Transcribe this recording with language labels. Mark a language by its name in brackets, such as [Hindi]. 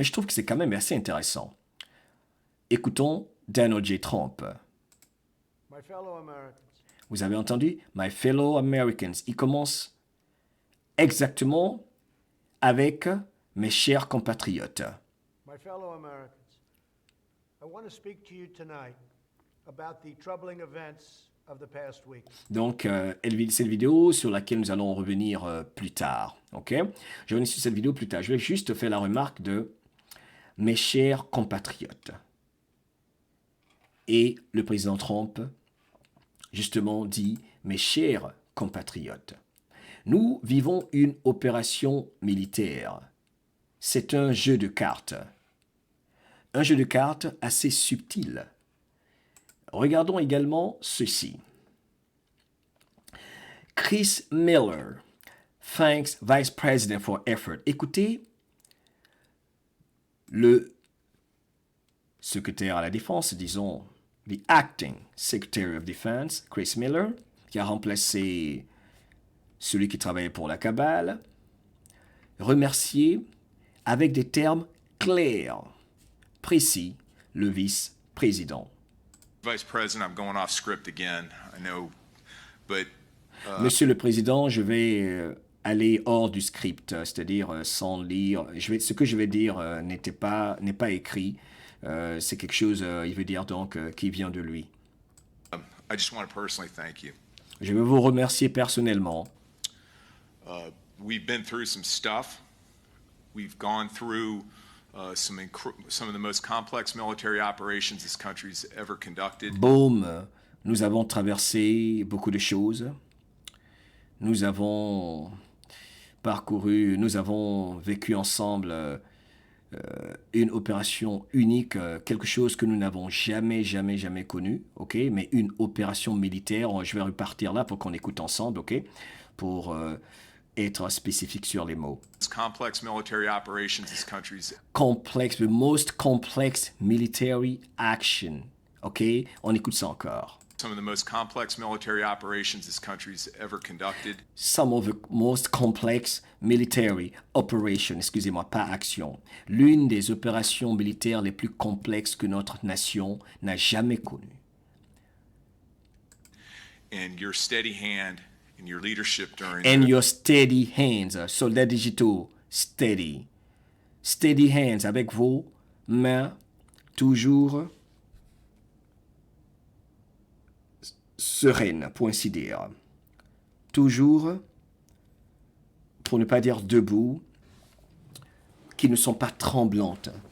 [French] Mais je trouve que c'est quand même assez intéressant. Écoutons Donald J. Trump. [English] My fellow Americans. [French] Vous avez entendu? [English] My fellow Americans. [French] Il commence exactement avec mes chers compatriotes. [English] My fellow Americans. I want to speak to you tonight about the troubling events of the past week. [French] Donc, cette vidéo sur laquelle nous allons revenir plus tard. Ok? Je vais revenir sur cette vidéo plus tard. Je vais juste faire la remarque de mes chers compatriotes. Et le président Trump, justement, dit mes chers compatriotes. Nous vivons une opération militaire. C'est un jeu de cartes. Un jeu de cartes assez subtil. Regardons également ceci. [English] Chris Miller thanks Vice President for effort. [French] Écoutez, le secrétaire à la défense, disons, [English] the acting Secretary of Defense, [French] Chris Miller, qui a remplacé celui qui travaillait pour la cabale, remercier avec des termes clairs, précis, le vice-président. [English] Vice President, I'm going off script again. I know, but [French] Monsieur le Président, je vais aller hors du script, c'est-à-dire sans lire. Ce que je vais dire n'est pas écrit. C'est quelque chose, il veut dire donc, qui vient de lui. I just want to personally thank you. Je veux vous remercier personnellement. We've been through some stuff. We've gone through some of the most complex military operations this country's ever conducted. Boom, nous avons traversé beaucoup de choses. Nous avons parcouru, nous avons vécu ensemble une opération unique, quelque chose que nous n'avons jamais connu, ok? Mais une opération militaire, je vais repartir là pour qu'on écoute ensemble, ok? Pour être spécifique sur les mots. [English] Complex military operations this country's Complex, the most complex military action, ok? [French] On écoute ça encore. [English] some of the most complex military operations this country's ever conducted. Some of the most complex military operations, [French] excusez-moi, pas action. L'une des opérations militaires les plus complexes que notre nation n'a jamais connues. [English] And your steady hand and your leadership during And your steady hands, [French] soldats digitaux, [English] steady. Steady hands, [French] avec vos mains toujours sereines, pour ainsi dire. Toujours, pour ne pas dire debout, qui ne sont pas tremblantes.